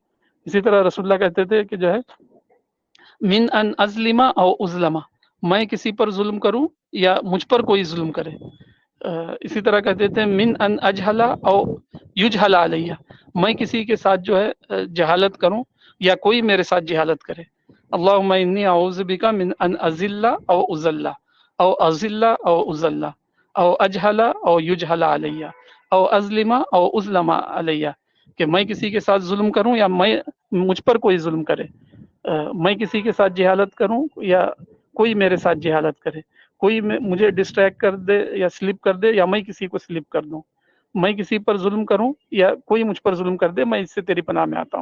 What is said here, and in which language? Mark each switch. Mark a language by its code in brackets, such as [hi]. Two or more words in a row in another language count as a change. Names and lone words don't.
[ur] اسی طرح رسول اللہ کہتے تھے کہ جو ہے [ar] من ان ازلم او اظلم، [ur] میں کسی پر ظلم کروں یا مجھ پر کوئی ظلم کرے. اسی طرح کہتے تھے [ar] من ان اجہل او یجہل علیہ، [ur] میں کسی کے ساتھ جو ہے جہالت کروں یا کوئی میرے ساتھ جہالت کرے. [ar] اللہم انی اعوذ بک من ان اذل او اذل او اذل او اذل او اجہل او یجہل علیہ او ازلم او اظلم علیہ، [ur] کہ میں کسی کے ساتھ ظلم کروں یا مجھ پر کوئی ظلم کرے، میں کسی کے ساتھ جہالت کروں یا کوئی میرے ساتھ جہالت کرے، کوئی مجھے ڈسٹریکٹ کر دے یا سلپ کر دے یا میں کسی کو سلپ کر دوں، میں کسی پر ظلم کروں یا کوئی مجھ پر ظلم کر دے، میں اس سے تیری پناہ میں آتا ہوں.